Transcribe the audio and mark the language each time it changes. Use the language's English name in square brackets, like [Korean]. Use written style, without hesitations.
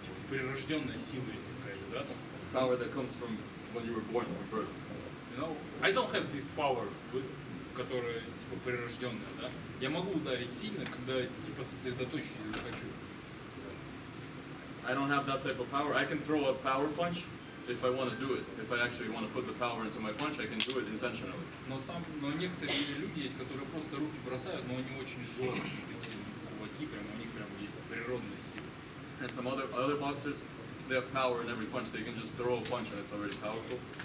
[Russian] Прирожденная сила есть какая-то, да? [English] It's power that comes from when you were born, from birth. You know, I don't have this power, [Russian] которая типа прирожденная, да? Я могу ударить сильно, когда типа сосредоточусь и захочу. [English] I don't have that type of power. I can throw a power punch if I want to do it. If I actually want to put the power into my punch, I can do it intentionally. [Russian] Но некоторые люди есть, которые просто руки бросают, но они очень жесткие, кулаки, прям у них прям есть природная сила. [English] And some other boxers, they have power in every punch. They can just throw a punch and it's already powerful.